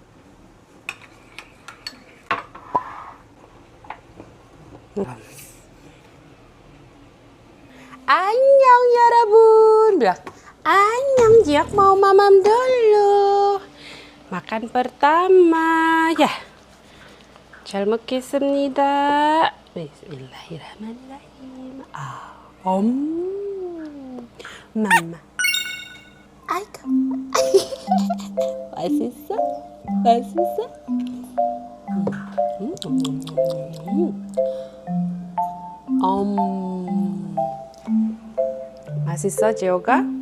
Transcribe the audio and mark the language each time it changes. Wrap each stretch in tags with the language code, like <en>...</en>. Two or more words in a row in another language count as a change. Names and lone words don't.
<id>Annyeong ya Robun, bilang annyeong, Jihok mau mamam dulu. Makan pertama ya.</id> <ko>잘 먹겠습니다.</ko> <ar>Bismillahirrahmanirrahim.</ar> <ko>Mama. 아이고. 맛있어? 맛있어? 맛있어, 지호가?</ko>